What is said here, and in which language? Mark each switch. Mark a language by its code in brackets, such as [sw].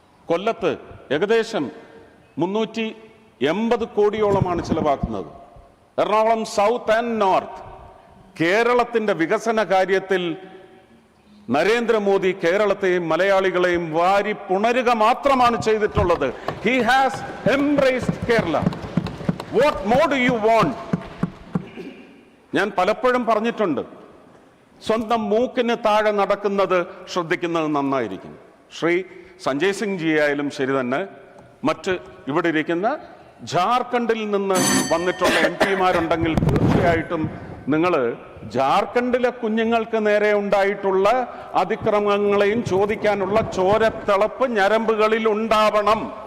[ml] കൊല്ലത്ത് ഏകദേശം 380 കോടിയോളമാണ് ചിലവാക്കുന്നത്. Ernakulam south and north. കേരളത്തിന്റെ വികസന കാര്യത്തിൽ നരേന്ദ്രമോദി കേരളത്തെയും മലയാളികളെയും വാരി പുണരുക മാത്രമാണ് ചെയ്തിട്ടുള്ളത്. [en] He has embraced Kerala. What more do you want? [ml] ഞാൻ പലപ്പോഴും പറഞ്ഞിട്ടുണ്ട്, സ്വന്തം മൂക്കിന് താഴെ നടക്കുന്നത് ശ്രദ്ധിക്കുന്നത് നന്നായിരിക്കും. ശ്രീ സഞ്ജയ് സിംഗ് ജി ആയാലും ശരി തന്നെ, മറ്റ് ഇവിടെ ഇരിക്കുന്ന ജാർഖണ്ഡിൽ നിന്ന് വന്നിട്ടുള്ള MP-മാരുണ്ടെങ്കിൽ തീർച്ചയായിട്ടും നിങ്ങൾ ജാർഖണ്ഡിലെ കുഞ്ഞുങ്ങൾക്ക് നേരെ ഉണ്ടായിട്ടുള്ള അതിക്രമങ്ങളെയും ചോദിക്കാനുള്ള ചോരത്തിളപ്പ് ഞരമ്പുകളിൽ ഉണ്ടാവണം.